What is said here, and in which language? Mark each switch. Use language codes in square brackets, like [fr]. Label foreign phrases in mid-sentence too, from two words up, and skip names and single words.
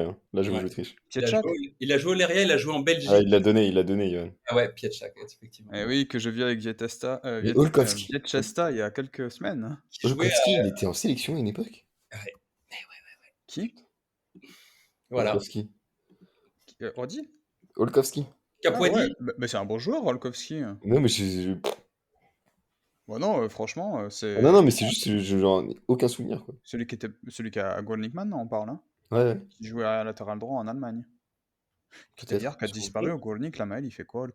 [fr] Hein. Là, j'avoue, Ouais. je triche. Pietchak? Il a joué au Leria, il a joué en Belgique. Ah, il l'a donné, Johan. Ah ouais, Pietchak, effectivement. Eh oui, que je vis avec Mais Olkowski. Vietchesta il y a quelques semaines. Hein. Il jouait Olkowski, il était en sélection à une époque? Ouais. Qui? Voilà. Olkowski. Roddy? Olkowski. Ah Capuani. ouais, mais c'est un bon joueur, Olkowski. Non, mais Bon non, franchement, c'est Ah, non, mais c'est juste, genre, aucun souvenir, quoi. celui qui a Goldnick maintenant, on parle. Hein, Ouais, qui jouait à latéral droit en Allemagne. C'est-à-dire peut-être. qu'a disparu au Goldnick, la Maël, il fait quoi,